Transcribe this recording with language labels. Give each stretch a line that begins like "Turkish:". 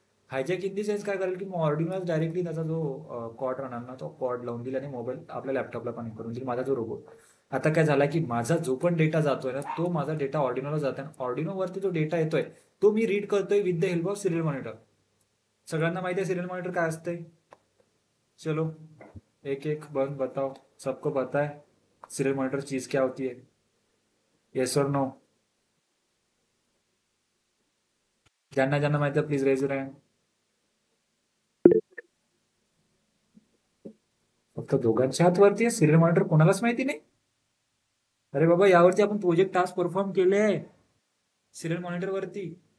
Marathi: Hijack in the sense काय करेल की ऑर्डिनोलाच डायरेक्टली त्याचा जो कॉर्ड राहणार ना, तो कॉर्ड लावून दिला आणि मोबाईल आपल्या लॅपटॉपला कनेक्ट करून दिली, माझा जो रोबोट. आता काय झाला की माझा जो पण डेटा जातोय ना, तो माझा डेटा ऑर्डिनोला जातोय, ऑर्डिनोवरती जो डेटा येतोय तो मी रीड करतोय with the help of serial monitor. सगळ्यांना माहिती आहे सिरियल मॉनिटर काय असते.
Hindi: चलो एक एक बन बताओ, सबको पता है सीरियल मॉनिटर चीज क्या होती है, येस और नो.
Marathi: ज्यांना ज्यांना माहिती आहे प्लीज रेज हँड. फक्त दोघांच्या हातवरती आहे, सिरियल मॉनिटर कोणालाच माहिती नाही. अरे बाबा, यावरती आपण प्रोजेक्ट टास्क परफॉर्म केले आहे सिरियल मॉनिटर वरती.